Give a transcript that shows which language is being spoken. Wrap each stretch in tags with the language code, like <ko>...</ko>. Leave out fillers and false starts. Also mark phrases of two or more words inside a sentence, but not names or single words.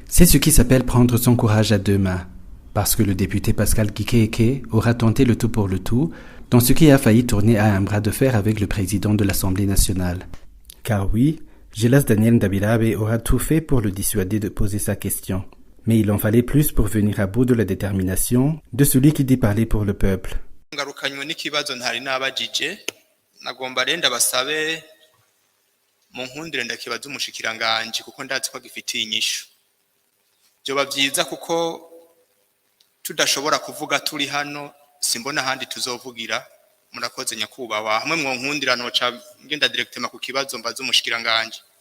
<fr>C'est ce qui s'appelle prendre son courage à deux mains, parce que le député Pascal Kikeke aura tenté le tout pour le tout, dans ce qui a failli tourner à un bras de fer avec le président de l'Assemblée nationale. Car oui, Gélas Daniel Ndabilabe aura tout fait pour le dissuader de poser sa question. Mais il en fallait plus pour venir à bout de la détermination de celui qui dit parler pour le peuple.</fr> <rn>Ngarukanywe n'ikibazo ntari nabajije nagomba renda basabe mu nkundire ndakibaza umushikiranganje kuko ndazi ko gifitiye inyishu byoba byiza kuko tudashobora kuvuga turi hano simbona handi tuzovugira murakoze nyakubahwa hamwe mwo nkundira noca ngenda directement ku kibazo mbaza umushikiranganje</rn>